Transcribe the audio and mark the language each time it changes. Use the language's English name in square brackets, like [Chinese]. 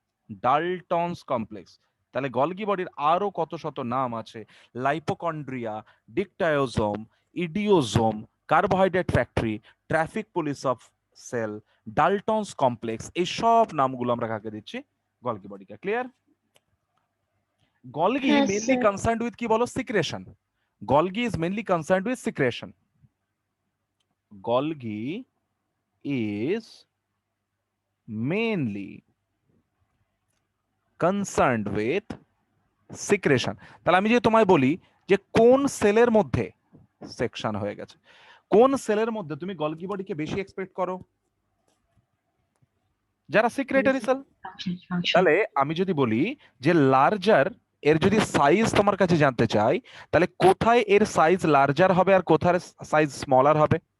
[Bangla] ডাল্টনস complex. তাহলে Golgi বডির আরো কত শত নাম আছে, লাইপোকন্ড্রিয়া, ডিকটায়োজোম, ইডিওজোম, carbohydrate factory, traffic police of sell, ডাল্টনস complex, এই সব নামগুলো আমরা কাকে দিচ্ছি? Golgi বডিকে। Clear? Golgi [English] mainly concerned with [Bangla] কি বলো? Secretion. [English] Golgi is mainly concerned with secretion. Golgi is mainly concerned with secretion. [Bangla] তাহলে আমি যে তোমায় বলি যে কোন সেলের মধ্যে সেকশন হয়ে গেছে, কোন সেলের মধ্যে তুমি গলগি বডিকে বেশি এক্সপেক্ট করো? যারা সিক্রেটারি সেল। তাহলে আমি যদি বলি যে লার্জার এর যদি সাইজ তোমার কাছে জানতে চাই তাহলে কোথায় এর সাইজ লার্জার হবে আর কোথায় সাইজ স্মলার হবে?